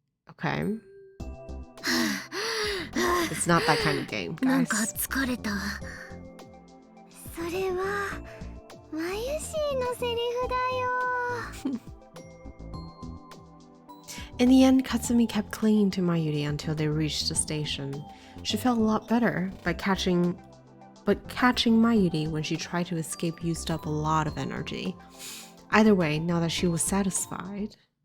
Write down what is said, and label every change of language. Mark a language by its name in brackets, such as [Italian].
[English] Okay. It's not that kind of game, [Japanese] なんか [English] guys. [Japanese] 疲れた。それはまゆしのセリフだよ。 [English] In the end, Katsumi kept clinging to Mayuri until they reached the station. She felt a lot better, but catching Mayuri when she tried to escape used up a lot of energy. Either way, now that she was satisfied,